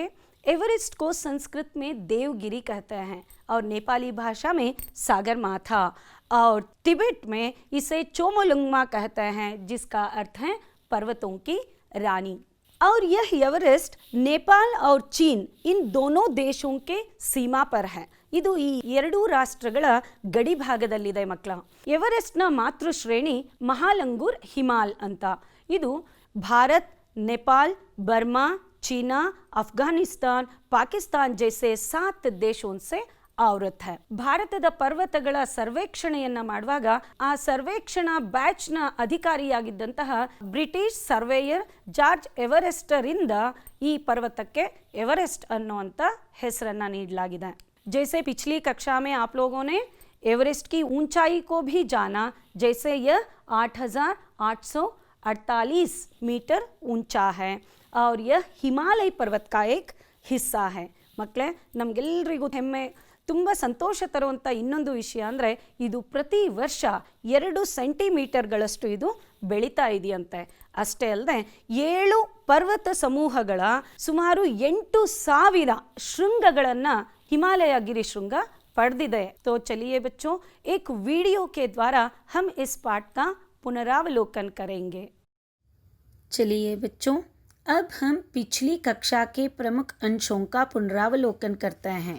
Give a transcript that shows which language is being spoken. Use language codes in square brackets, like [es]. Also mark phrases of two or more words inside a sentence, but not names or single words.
[hi] एवरेस्ट को संस्कृत में देवगिरी कहते हैं और नेपाली भाषा में सागर माथा और तिब्बत में इसे चोमोलुंगमा कहते हैं, जिसका अर्थ है पर्वतों की रानी. और यह एवरेस्ट नेपाल और चीन इन दोनों देशों के सीमा पर है. [kn] ಇದು ಈ ಎರಡೂ ರಾಷ್ಟ್ರಗಳ ಗಡಿ ಭಾಗದಲ್ಲಿದೆ ಮಕ್ಕಳ. ಎವರೆಸ್ಟ್ನ ಮಾತೃ ಶ್ರೇಣಿ ಮಹಾಲಂಗೂರ್ ಹಿಮಾಲ್ ಅಂತ. ಇದು ಭಾರತ್, [hi] नेपाल, बर्मा, चीना, अफगानिस्तान, पाकिस्तान जैसे 7 देशों से आवृत है. [kn] ಭಾರತದ ಪರ್ವತಗಳ ಸರ್ವೇಕ್ಷಣೆಯನ್ನು ಮಾಡುವಾಗ ಆ ಸರ್ವೇಕ್ಷಣಾ ಬ್ಯಾಚ್ನ ಅಧಿಕಾರಿಯಾಗಿದ್ದಂತಹ ಬ್ರಿಟಿಷ್ ಸರ್ವೇಯರ್ ಜಾರ್ಜ್ ಎವರೆಸ್ಟರಿಂದ ಈ ಪರ್ವತಕ್ಕೆ ಎವರೆಸ್ಟ್ ಅನ್ನುವಂಥ ಹೆಸರನ್ನು ನೀಡಲಾಗಿದೆ. [hi] जैसे पिछली कक्षा में आप लोगों ने एवरेस्ट की ऊंचाई को भी जाना, जैसे यह 8,848 मीटर ऊंचा है और यह हिमालय पर्वत का एक हिस्सा है. [kn] ಮಕ್ಕಳೇ, ನಮಗೆಲ್ಲರಿಗೂ ಹೆಮ್ಮೆ, ತುಂಬ ಸಂತೋಷ ತರುವಂಥ ಇನ್ನೊಂದು ವಿಷಯ ಅಂದರೆ ಇದು ಪ್ರತಿ ವರ್ಷ 2 ಸೆಂಟಿಮೀಟರ್ಗಳಷ್ಟು ಇದು ಬೆಳೀತಾ ಇದೆಯಂತೆ. ಅಷ್ಟೇ ಅಲ್ಲದೆ 7 ಪರ್ವತ ಸಮೂಹಗಳ ಸುಮಾರು 8,000 ಶೃಂಗಗಳನ್ನು [hi] हिमालय गिरी श्रृंग [kn] ಪಡೆದಿದೆ. [hi] तो चलिए बच्चों, एक वीडियो के द्वारा हम इस पाठ का पुनरावलोकन करेंगे. चलिए बच्चों, अब हम पिछली कक्षा के प्रमुख अंशों का पुनरावलोकन करते हैं.